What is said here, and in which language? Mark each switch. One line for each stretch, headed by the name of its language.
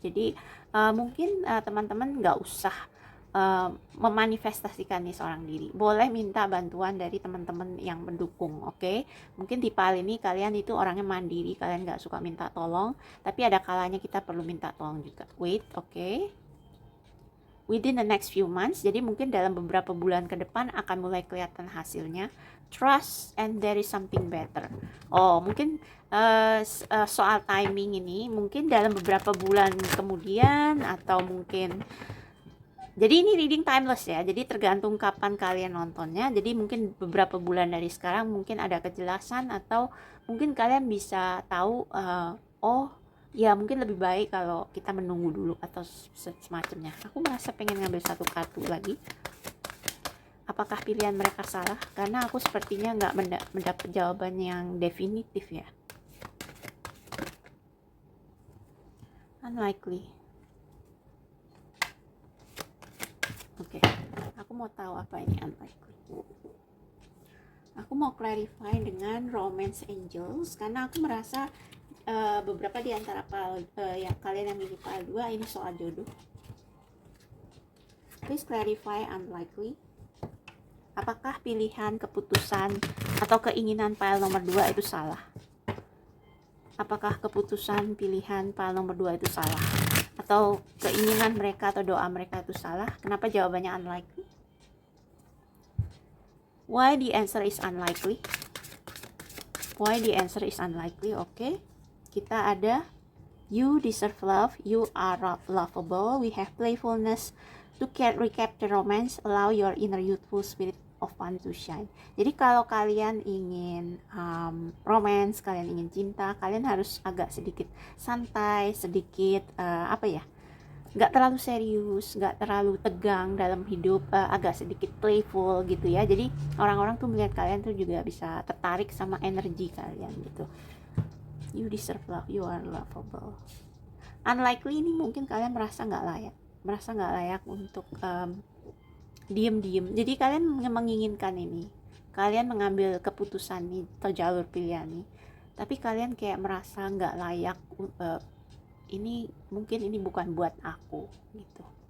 Indonesian: Jadi mungkin teman-teman nggak usah memanifestasikan nih seorang diri, boleh minta bantuan dari teman-teman yang mendukung, oke? Mungkin di PAL ini kalian itu orangnya mandiri, kalian nggak suka minta tolong, tapi ada kalanya kita perlu minta tolong juga. Wait, oke?
English: Within the next few months,
Indonesian: jadi mungkin dalam beberapa bulan ke depan akan mulai kelihatan hasilnya.
English: Trust and there is something better.
Indonesian: Oh, mungkin soal timing ini mungkin dalam beberapa bulan kemudian, atau mungkin, jadi ini reading timeless ya, jadi tergantung kapan kalian nontonnya. Jadi mungkin beberapa bulan dari sekarang mungkin ada kejelasan, atau mungkin kalian bisa tahu oh ya mungkin lebih baik kalau kita menunggu dulu atau semacamnya. Aku merasa pengen ngambil satu kartu lagi. Apakah pilihan mereka salah? Karena aku sepertinya nggak mendapat jawaban yang definitif ya.
English: Unlikely.
Indonesian: Oke, aku mau tahu apa ini unlikely. Aku mau clarify dengan romance angels karena aku merasa beberapa di antara yang kalian yang milih PAL 2 ini soal jodoh.
English: Please clarify unlikely.
Indonesian: Apakah pilihan, keputusan, atau keinginan PAL nomor 2 itu salah? Apakah keputusan, pilihan PAL nomor 2 itu salah? Atau keinginan mereka atau doa mereka itu salah? Kenapa jawabannya unlikely?
English: Why the answer is unlikely? Why the answer is unlikely? Oke.
Indonesian: Kita ada
English: you deserve love, you are lovable, we have playfulness, to recapture romance, allow your inner youthful spirit of fun to shine.
Indonesian: Jadi kalau kalian ingin romance, kalian ingin cinta, kalian harus agak sedikit santai, sedikit nggak terlalu serius, nggak terlalu tegang dalam hidup, agak sedikit playful gitu ya. Jadi orang-orang tuh melihat kalian tuh juga bisa tertarik sama energi kalian gitu.
English: You deserve love, you are lovable.
Indonesian: Unlikely ini mungkin kalian merasa nggak layak untuk diem. Jadi kalian menginginkan ini, kalian mengambil keputusan nih atau jalur pilihan nih, tapi kalian kayak merasa nggak layak, ini mungkin ini bukan buat aku gitu.